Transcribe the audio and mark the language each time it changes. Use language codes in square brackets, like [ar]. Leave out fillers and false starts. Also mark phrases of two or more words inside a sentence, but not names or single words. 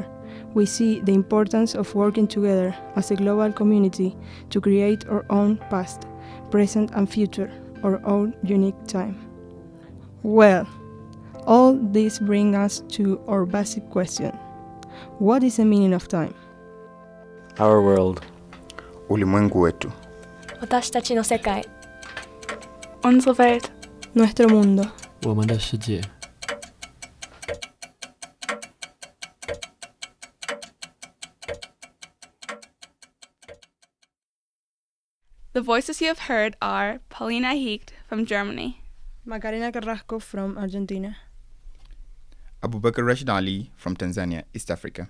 [en] We see the importance of working together as a global community to create our own past, present, and future, our own unique time. Well, all this brings us to our basic question. What is the meaning of time? Our world. [sw] Ulimwengu wetu. [ja] 私たちの世界。 [de] Unsere Welt. [es] Nuestro mundo. [zh] 我们的世界。 [en] The voices you have heard are Paulina Hecht from Germany, Macarena Carrasco from Argentina, Abubakar Rashid Ali from Tanzania, East Africa,